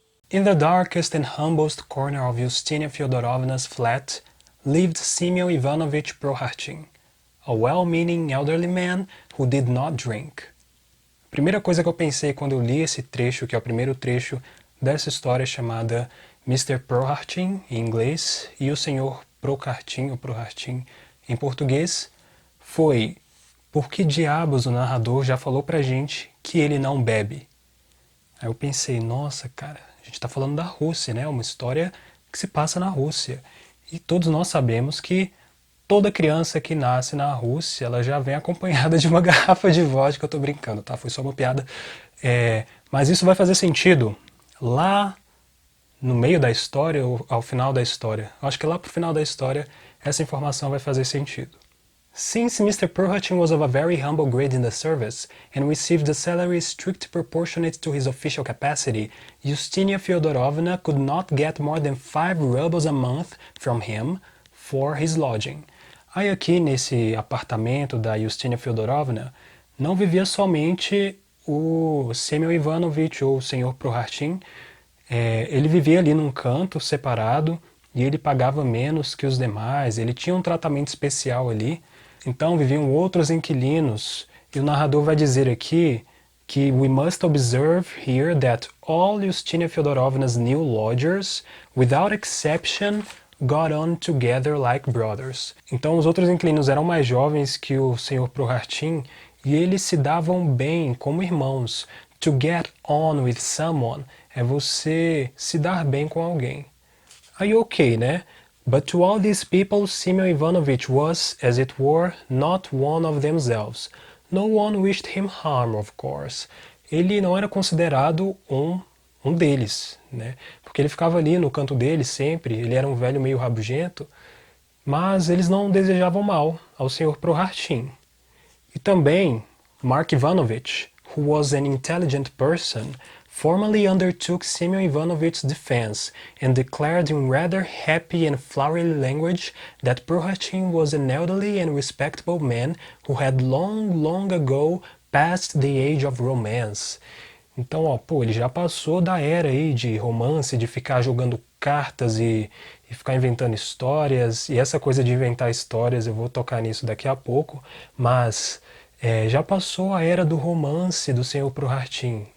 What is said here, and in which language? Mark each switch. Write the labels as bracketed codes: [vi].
[en] In the darkest and humblest corner of Yustinia Fyodorovna's flat lived Semyon Ivanovich Prokhartchin, a well-meaning elderly man who did not drink. [pt] A primeira coisa que eu pensei quando eu li esse trecho, que é o primeiro trecho dessa história chamada Mr. Prokhartchin, em inglês, e o Senhor Prokhartchin, ou Prokhartchin, em português, foi: por que diabos o narrador já falou pra gente que ele não bebe? Aí eu pensei, nossa, cara, a gente está falando da Rússia, né? Uma história que se passa na Rússia. E todos nós sabemos que toda criança que nasce na Rússia, ela já vem acompanhada de uma garrafa de vodka. Eu tô brincando, tá? Foi só uma piada. Mas isso vai fazer sentido lá no meio da história ou ao final da história. Eu acho que lá pro final da história essa informação vai fazer sentido. [en] Since Mr. Prokhartchin was of a very humble grade in the service and received a salary strictly proportionate to his official capacity, Yustinia Fyodorovna could not get more than 5 rubles a month from him for his lodging. [pt] Aí aqui nesse apartamento da Yustinia Fyodorovna não vivia somente o Semyon Ivanovich ou o Sr. Prokhartchin. Ele vivia ali num canto separado e ele pagava menos que os demais, ele tinha um tratamento especial ali. Então viviam outros inquilinos, e o narrador vai dizer aqui que [en] we must observe here that all Yustinia Fyodorovna's new lodgers, without exception, got on together like brothers. [pt] Então os outros inquilinos eram mais jovens que o Sr. Prokhartchin e eles se davam bem como irmãos. [en] To get on with someone [pt] é você se dar bem com alguém. Aí ok, né? [en] But to all these people, Semyon Ivanovich was, as it were, not one of themselves. No one wished him harm, of course. [pt] Ele não era considerado um deles, né? Porque ele ficava ali no canto dele sempre, ele era um velho meio rabugento, mas eles não desejavam mal ao Sr. Prokhartchin. E também [en] Mark Ivanovich, who was an intelligent person, formally undertook Semyon Ivanovich's defense and declared in rather happy and flowery language that Prokhartchin was an elderly and respectable man who had long ago passed the age of romance. [pt] Então, ó, pô, ele já passou da era aí de romance, de ficar jogando cartas e ficar inventando histórias. E essa coisa de inventar histórias, eu vou tocar nisso daqui a pouco, mas já passou a era do romance do Sr. Prokhartchin.